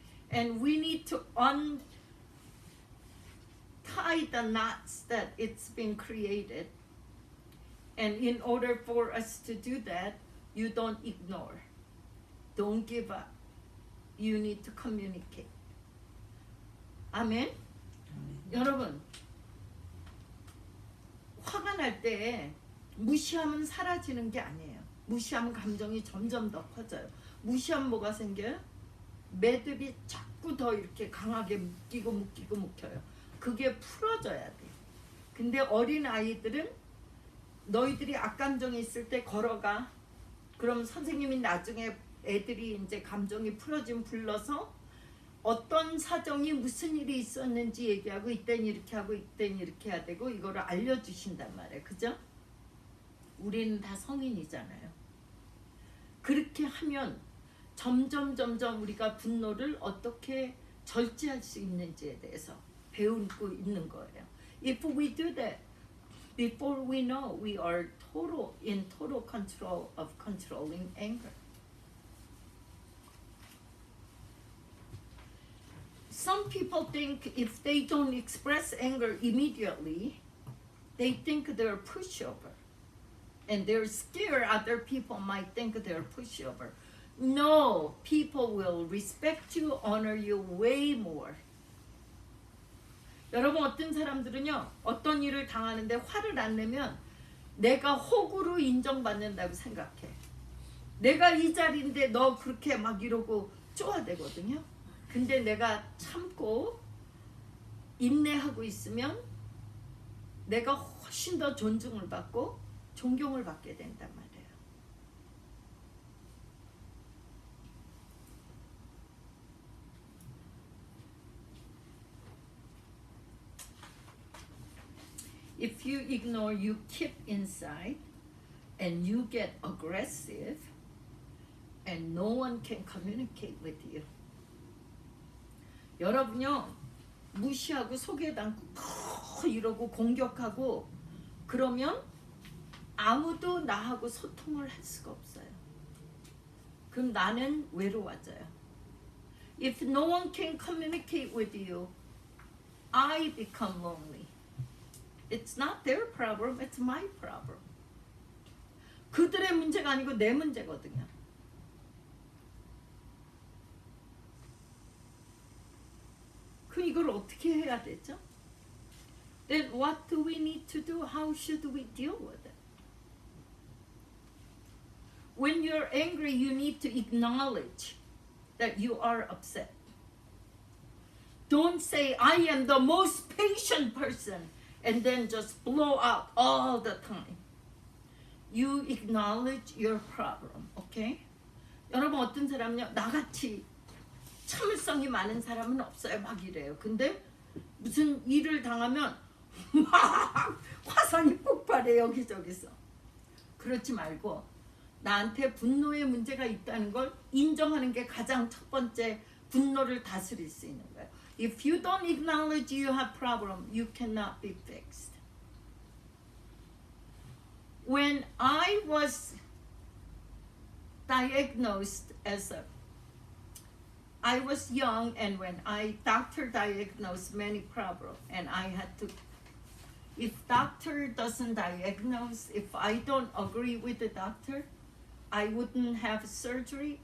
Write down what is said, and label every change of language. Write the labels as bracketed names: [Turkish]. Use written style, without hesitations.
[English] And we need to untie the knots that it's been created. And in order for us to do that, you don't ignore. Don't give up. You need to communicate. [Korean] 아멘? 여러분, 화가 날 때 무시하면 사라지는 게 아니에요. 무시하면 감정이 점점 더 커져요. 무시하면 뭐가 생겨요? 매듭이 자꾸 더 이렇게 강하게 묶여요. 그게 풀어져야 돼. 근데 어린 아이들은 너희들이 악감정이 있을 때 걸어가. 그럼 선생님이 나중에 애들이 이제 감정이 풀어지면 불러서 어떤 사정이 무슨 일이 있었는지 얘기하고 이땐 이렇게 하고 이땐 이렇게 해야 되고 이거를 알려주신단 말이에요. 그죠? 우리는 다 성인이잖아요. 그렇게 하면 점점 우리가 분노를 어떻게 절제할 수 있는지에 대해서 배우고 있는 거예요. [English] If we do that, before we know, we are in total control of controlling anger. Some people think if they don't express anger immediately, they think they're pushover. And they're scared other people might think they're pushover. No, people will respect you, honor you way more. [Korean] 여러분 어떤 사람들은요, 어떤 일을 당하는데 화를 안 내면 내가 호구로 인정받는다고 생각해. 내가 이 자리인데 너 그렇게 막 이러고 쪼아대거든요. 근데 내가 참고 인내하고 있으면 내가 훨씬 더 존중을 받고 존경을 받게 된단 말이에요. [English] If you ignore, you keep inside and you get aggressive and no one can communicate with you. [Korean] 여러분요, 무시하고 속에 담고 이러고 공격하고 그러면 아무도 나하고 소통을 할 수가 없어요. 그럼 나는 외로워져요. [English] If no one can communicate with you, I become lonely. It's not their problem, it's my problem. [Korean] 그들의 문제가 아니고 내 문제거든요. 그럼 이걸 어떻게 해야 되죠? [English] Then what do we need to do? How should we deal with it? When you're angry, you need to acknowledge that you are upset. Don't say, I am the most patient person, and then just blow out all the time. You acknowledge your problem, okay? [Korean] 여러분 어떤 사람은요, 나같이 참을성이 많은 사람은 없어요. 막 이래요. 근데 무슨 일을 당하면 막 화산이 폭발해 여기저기서. 그렇지 말고 나한테 분노의 문제가 있다는 걸 인정하는 게 가장 첫 번째 분노를 다스릴 수 있는 거예요. [English] If you don't acknowledge you have problem, you cannot be fixed. When I was diagnosed I was young, and when doctor diagnosed many problems, and I had to, if doctor doesn't diagnose, if I don't agree with the doctor, I wouldn't have surgery.